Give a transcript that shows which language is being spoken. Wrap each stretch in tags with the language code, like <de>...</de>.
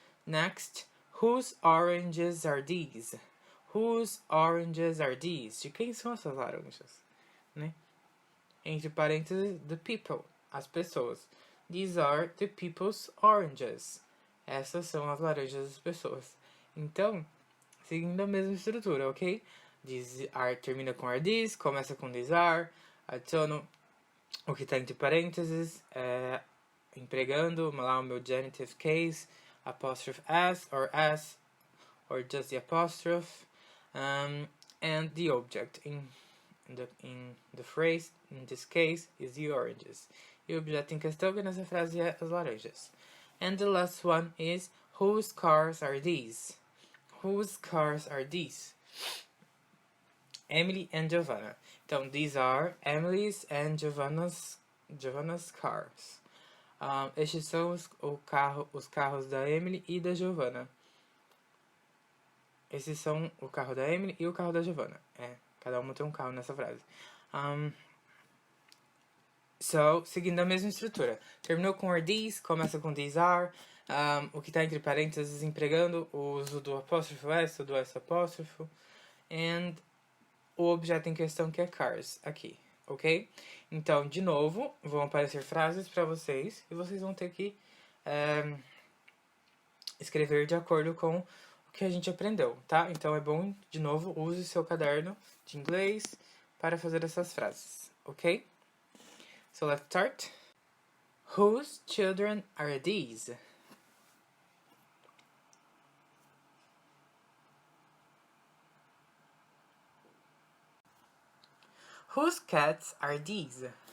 <en>Next, whose oranges are these? Whose oranges are these?</en> <pt>De quem são essas laranjas? Né? Entre parênteses,</pt> <en>the people,</en> <pt>as pessoas.</pt> <en>These are the people's oranges.</en> <pt>Essas são as laranjas das pessoas. Então, seguindo a mesma estrutura, ok?</pt> <en>These are</en> <pt>termina com are these, começa com these are, adiciono o que está entre parênteses, empregando lá o meu</pt> <en>genitive case, apostrophe as, or just the apostrophe, and the object in the phrase, in this case, is the oranges.</en> <pt>E o objeto em questão que nessa frase é as laranjas.</pt> <en>And the last one is, whose cars are these? Whose cars are these? Emily and Giovanna. Então, these are Emily's and Giovanna's cars.</en> <pt>Estes são os carros da Emily e da Giovanna. Esses são o carro da Emily e o carro da Giovanna. Cada uma tem um carro nessa frase. Seguindo a mesma estrutura. Terminou com are these, começa com these are. O que está entre parênteses empregando o uso do apóstrofo S, do S apóstrofo. And o objeto em questão que é cars, aqui, ok? Então, de novo, vão aparecer frases para vocês e vocês vão ter que escrever de acordo com o que a gente aprendeu, tá? Então, é bom, de novo, use seu caderno de inglês para fazer essas frases, ok?</pt> <en>So, let's start. Whose children are these? Whose cats are these?</en>